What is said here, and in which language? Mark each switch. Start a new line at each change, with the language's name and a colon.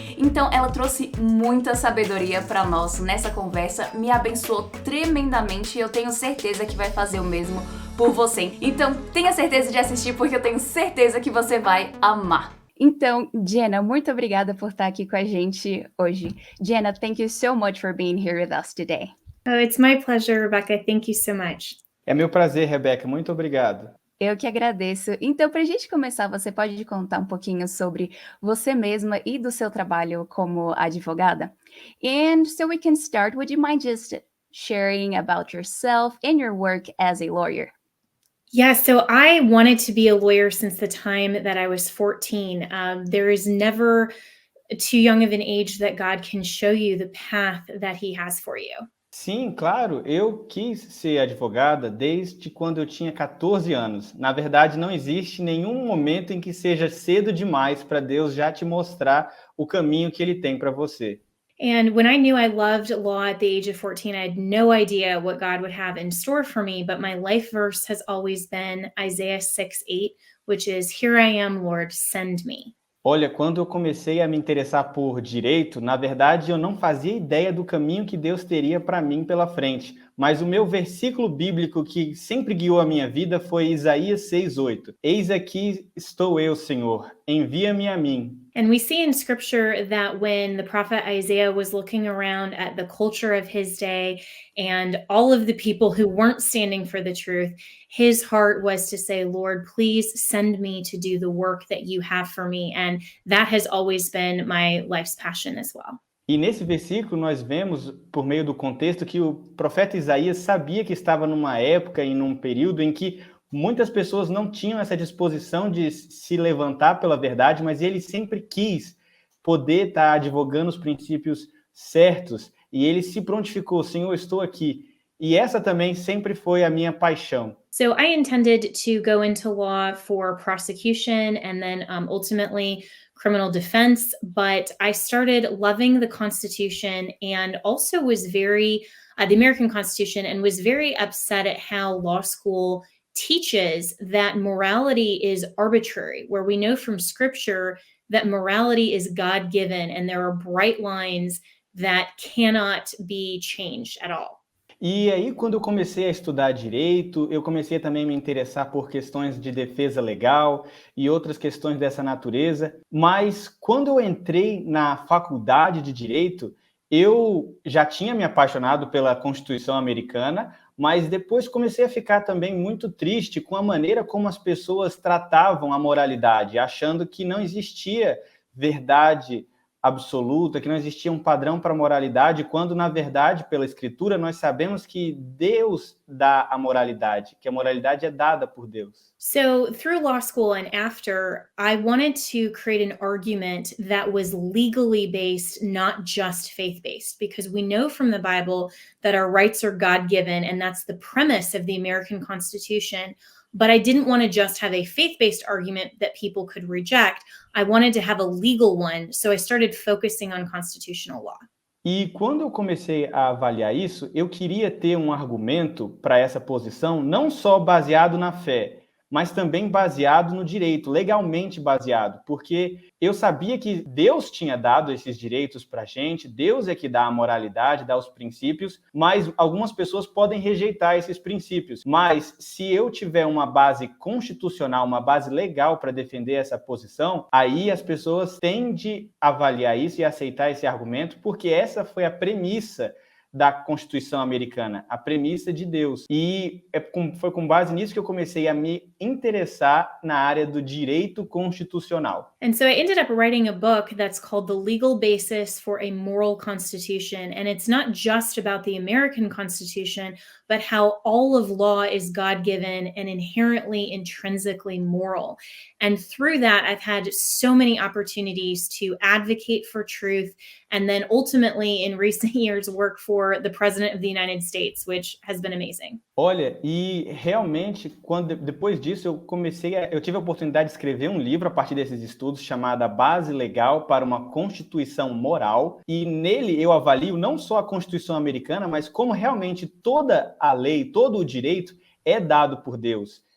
Portuguese: Então ela trouxe muita sabedoria para nós nessa conversa, me abençoou tremendamente e eu tenho certeza que vai fazer o mesmo por você. Então tenha certeza de assistir porque eu tenho certeza que você vai amar. Então, Jenna, muito obrigada por estar aqui com a gente hoje.
English: Jenna, thank you so much for being here with us today. Oh, it's my pleasure, Rebecca. Thank you so much.
Portuguese: É meu prazer, Rebeca. Muito obrigado. Eu que agradeço. Então, para a gente começar, você pode contar um pouquinho sobre você mesma e do seu trabalho como advogada?
English: And so we can start, would you mind just sharing about yourself and your work as a lawyer? Yeah, so I wanted to be a lawyer since the time that I was 14. There is never too young of an age that God can show you the path that He has for you.
Portuguese: Sim, claro, eu quis ser advogada desde quando eu tinha 14 anos. Na verdade, não existe nenhum momento em que seja cedo demais para Deus já te mostrar o caminho que Ele tem para você.
English: And when I knew I loved law at the age of 14, I had no idea what God would have in store for me, but my life verse has always been Isaiah 6:8, which is, "Here I am, Lord, send me."
Portuguese: Olha, quando eu comecei a me interessar por direito, na verdade eu não fazia ideia do caminho que Deus teria para mim pela frente. Mas o meu versículo bíblico que sempre guiou a minha vida foi Isaías 6:8. Eis aqui estou eu, Senhor, envia-me a mim.
English: And we see in scripture that when the prophet Isaiah was looking around at the culture of his day and all of the people who weren't standing for the truth, his heart was to say, Lord, please send me to do the work that you have for me. And that has always been my life's passion as well.
Portuguese: E nesse versículo nós vemos, por meio do contexto, que o profeta Isaías sabia que estava numa época e num período em que muitas pessoas não tinham essa disposição de se levantar pela verdade, mas ele sempre quis poder estar advogando os princípios certos e ele se prontificou, Senhor, eu estou aqui. E essa também sempre foi a minha paixão.
English: So I intended to go into law for prosecution and then ultimately criminal defense, but I started loving the Constitution and also was the American Constitution, and was very upset at how law school teaches that morality is arbitrary, where we know from scripture that morality is God-given and there are bright lines that cannot be changed at all.
Portuguese: E aí, quando eu comecei a estudar direito, eu comecei também a me interessar por questões de defesa legal e outras questões dessa natureza. Mas quando eu entrei na faculdade de direito, eu já tinha me apaixonado pela Constituição americana, mas depois comecei a ficar também muito triste com a maneira como as pessoas tratavam a moralidade, achando que não existia verdade absoluta, que não existia um padrão para a moralidade, quando, na verdade, pela Escritura, nós sabemos que Deus dá a moralidade, que a moralidade é dada por Deus.
English: So through law school and after, I wanted to create an argument that was legally based, not just faith-based, because we know from the Bible that our rights are God-given, and that's the premise of the American Constitution. But I didn't want to just have a faith-based argument that people could reject. I wanted to have a legal one, so I started focusing on constitutional law.
Portuguese: E quando eu comecei a avaliar isso, eu queria ter um argumento para essa posição, não só baseado na fé, mas também baseado no direito, legalmente baseado, porque eu sabia que Deus tinha dado esses direitos para a gente, Deus é que dá a moralidade, dá os princípios, mas algumas pessoas podem rejeitar esses princípios. Mas se eu tiver uma base constitucional, uma base legal para defender essa posição, aí as pessoas tendem a avaliar isso e aceitar esse argumento, porque essa foi a premissa da Constituição americana, a premissa de Deus. E foi com base nisso que eu comecei a me interessar na área do direito constitucional.
English: And so I ended up writing a book that's called The Legal Basis for a Moral Constitution. And it's not just about the American Constitution, but how all of law is God-given and inherently, intrinsically moral. And through that, I've had so many opportunities to advocate for truth and then ultimately in recent years work for the President of the United States, which has been amazing.
Portuguese: Olha, e realmente, depois disso, eu tive a oportunidade de escrever um livro a partir desses estudos chamado A Base Legal para uma Constituição Moral, e nele eu avalio não só a Constituição americana, mas como realmente toda a lei, todo o direito é dado por Deus.